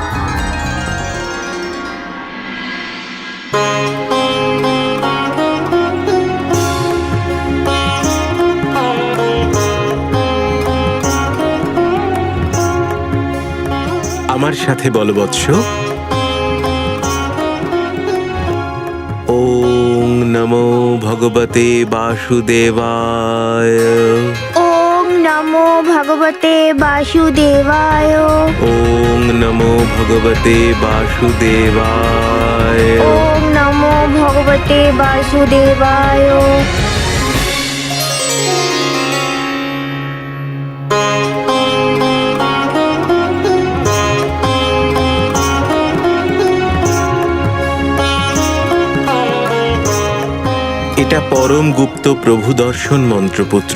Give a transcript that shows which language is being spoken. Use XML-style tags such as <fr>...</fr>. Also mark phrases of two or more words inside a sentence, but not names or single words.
<bn>আমার সাথে বলো বৎস,</bn> <sa>ওং নমো ভগবতে বাসুদেবায়। ওম নমো ভগবতে বাসুদেবায়। ওং নমো ভগবতে বাসুদেবায়। ওম নমো ভগবতে বাসুদেবায়।</sa> <bn>এটা পরম গুপ্ত প্রভু দর্শন মন্ত্রপুত্র।</bn>